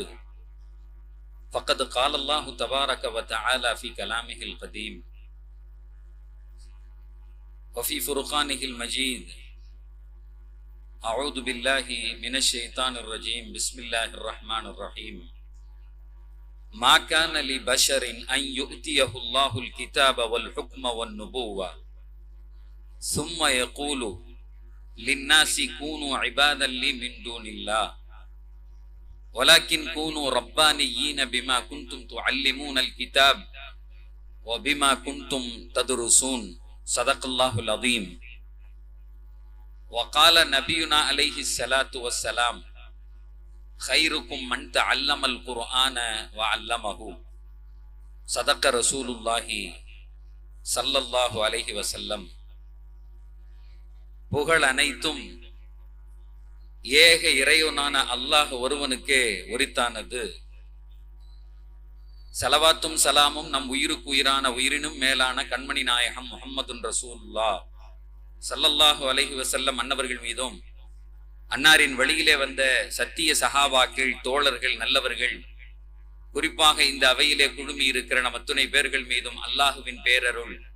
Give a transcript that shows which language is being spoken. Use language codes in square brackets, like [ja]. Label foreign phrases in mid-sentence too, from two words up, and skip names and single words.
[ar] فقد قال الله تبارك وتعالى في كلامه القديم وفي فرقانه المجيد. أعوذ بالله من الشيطان الرجيم. بسم الله الرحمن الرحيم. ما كان لبشر أن يؤتيه الله الكتاب والحكم والنبوة ثم يقول للناس كونوا عبادا لي من دون الله ولكن كونوا ربانيين بما كنتم تعلمون الكتاب وبما كنتم تدرسون. صدق الله العظيم. وقال نبينا عليه الصلاة والسلام: خيركم من تعلم القرآن وعلمه. صدق رسول الله صلى الله عليه وسلم. [ta] புகழ் அனைத்தும் ஏக இறைவனான அல்லாஹ் ஒருவனுக்கே உரித்தானது. ஸலவாத்தும் சலாமும் நம் உயிருக்கு உயிரான உயிரினும் மேலான கண்மணி நாயகம் [ar] محمد رسول الله صلى الله عليه وسلم [ta] அன்னவர்கள் மீதும், அன்னாரின் வழியிலே வந்த சத்திய சஹாபாக்கள், தோழர்கள், நல்லவர்கள், குறிப்பாக இந்த அவையிலே குழுமி இருக்கிற நம் அத்துணை பேர்கள் மீதும் அல்லாஹுவின் பேரருள்